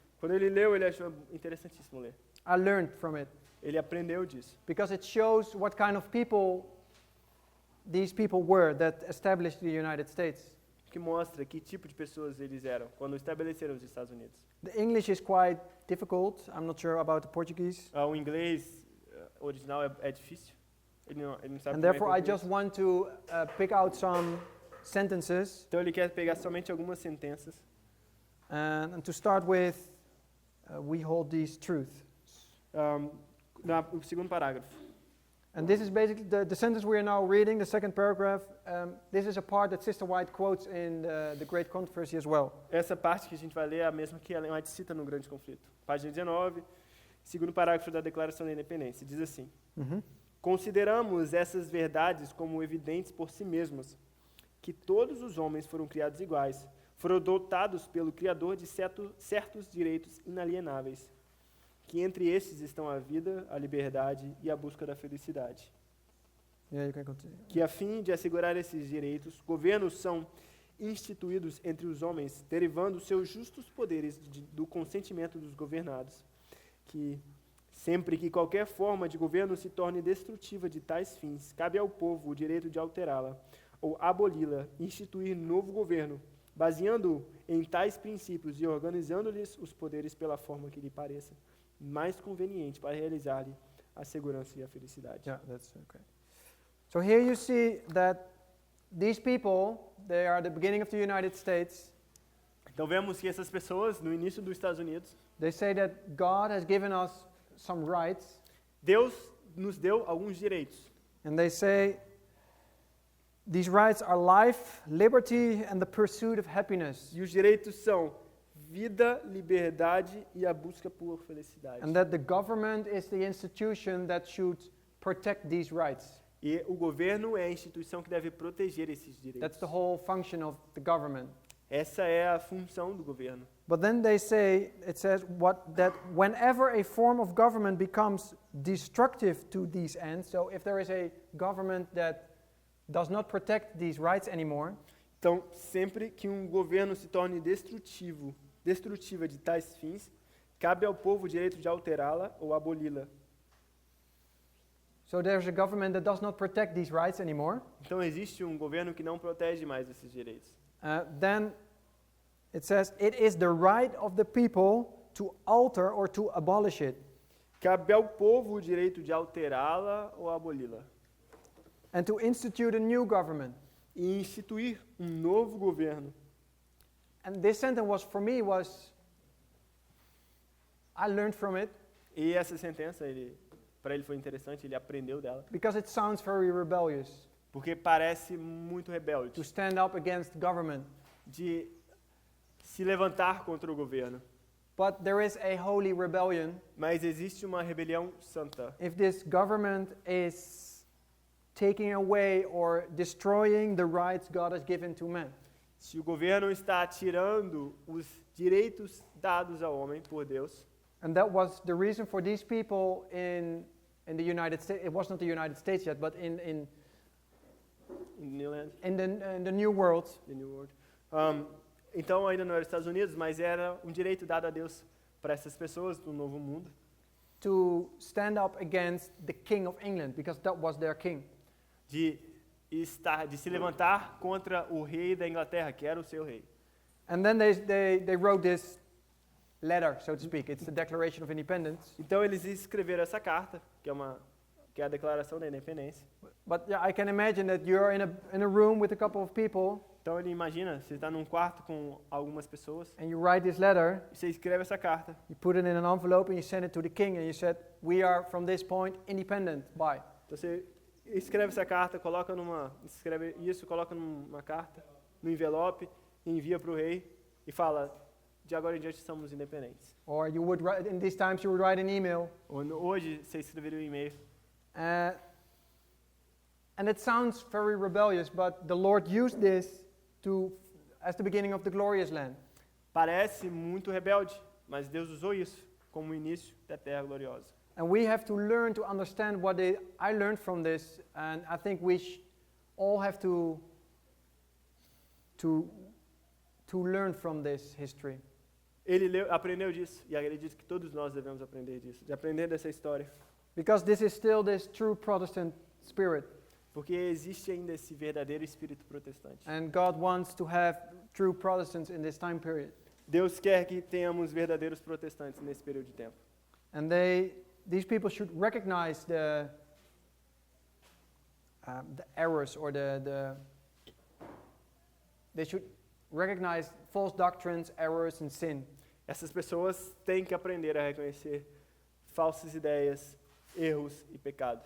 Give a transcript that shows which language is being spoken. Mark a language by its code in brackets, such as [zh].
[pt] quando ele leu, ele achou interessantíssimo ler. [en] I learned from it, [pt] Ele aprendeu disso. [en] because it shows what kind of people these people were that established the United States. [pt] Que mostra que tipo de pessoas eles eram quando estabeleceram os Estados Unidos. [en] The English is quite difficult. I'm not sure about the Portuguese. [pt] O inglês original é difícil. Ele não sabe [en] And [pt] também [en] therefore, I [pt] português. [en] just want to pick out some sentences. [pt] Então ele quer pegar somente algumas sentenças. [en] And to start with, we hold these truths. [pt] O segundo parágrafo. [en] And this is basically the sentence we are now reading, the second paragraph. This is a part that Sister White quotes in the Great Controversy as well. [pt] Essa parte que a gente vai ler é a mesma que Ellen White cita no Grande Conflito. Página 19, segundo parágrafo da Declaração da Independência. Diz assim: Consideramos essas verdades como evidentes por si mesmas, que todos os homens foram criados iguais, foram dotados pelo Criador de certos direitos inalienáveis, que entre estes estão a vida, a liberdade e a busca da felicidade. [en] Yeah, you can continue. [pt] Que a fim de assegurar esses direitos, governos são instituídos entre os homens, derivando seus justos poderes do consentimento dos governados, que sempre que qualquer forma de governo se torne destrutiva de tais fins, cabe ao povo o direito de alterá-la ou aboli-la, instituir novo governo, baseando-o em tais princípios e organizando-lhes os poderes pela forma que lhe pareça mais conveniente para realizar-lhe a segurança e a felicidade. [en] Yeah, that's okay. So here you see that these people, they are the beginning of the United States. [pt] Então vemos que essas pessoas, no início dos Estados Unidos, [en] They say that God has given us some rights, [pt] Deus nos deu alguns direitos. [en] and they say these rights are life, liberty, and the pursuit of happiness, [pt] E os direitos são vida, liberdade e a busca por felicidade. [en] and that the government is the institution that should protect these rights. [pt] E o governo é a instituição que deve proteger esses direitos. [en] That's the whole function of the government. [pt] Essa é a função do governo. [en] But then they say, it says that whenever a form of government becomes destructive to these ends, so if there is a government that does not protect these rights anymore, [pt] Então, sempre que um governo se torne destrutiva de tais fins, cabe ao povo o direito de alterá-la ou aboli-la. [en] so there's a government that does not protect these rights anymore, [pt] Então, existe um governo que não protege mais esses direitos. [en] then It says, it is the right of the people to alter or to abolish it, [pt] Cabe ao povo o direito de alterá-la ou aboli-la. [en] and to institute a new government. [pt] E instituir um novo governo. [en] And this sentence was, for me, I learned from it [pt] E essa sentença, para ele foi interessante, ele aprendeu dela. [en] because it sounds very rebellious [pt] Porque parece muito [en] to [pt] rebelde. [en] stand up against government. [pt] De se levantar contra o governo. [en] But there is a holy rebellion [pt] Mas existe uma rebelião santa. [en] if this government is taking away or destroying the rights God has given to man. [pt] Se o governo está tirando os direitos dados ao homem por Deus, [en] And that was the reason for these people in the United States. It was not the United States yet, but in Newland, the New World, the New World. [pt] Então ainda não era os Estados Unidos, mas era um direito dado a Deus para essas pessoas do novo mundo, [en] to stand up against the King of England, because that was their king. [pt] de se levantar contra o rei da Inglaterra, que era o seu rei. [en] And then they wrote this letter, so to speak. It's the Declaration of Independence. [pt] Então eles escreveram essa carta, que é a declaração da independência. [en] But yeah, I can imagine that you're in a room with a couple of people, [pt] Então ele imagina, você está num quarto com algumas pessoas, [en] and you write this letter, [pt] e você escreve essa carta, [en] you put it in an envelope, and you send it to the king, and you said, "We are from this point independent." Bye. [pt] então você escreve essa carta, escreve isso, coloca numa carta, no envelope, envia para o rei e fala, de agora em diante somos independentes. [en] Or you would write, in these times, you would write an email. [pt] Hoje você escreveria um e-mail. [en] And it sounds very rebellious, but the Lord used this as the beginning of the glorious land. [pt] Parece muito rebelde, mas Deus usou isso como o início da Terra gloriosa. [en] And we have to learn to understand I learned from this, and I think we all have to learn from this history. [pt] Ele aprendeu disso, e ele diz que todos nós devemos aprender disso, de aprender dessa história. [en] Because this is still this true Protestant spirit. [pt] Porque existe ainda esse verdadeiro espírito protestante. [en] And God wants to have true Protestants in this time period. [pt] Deus quer que tenhamos verdadeiros protestantes nesse período de tempo. [en] And these people should recognize the errors, or they should recognize false doctrines, errors, and sin. [pt] Essas pessoas têm que aprender a reconhecer falsas ideias, erros e pecados.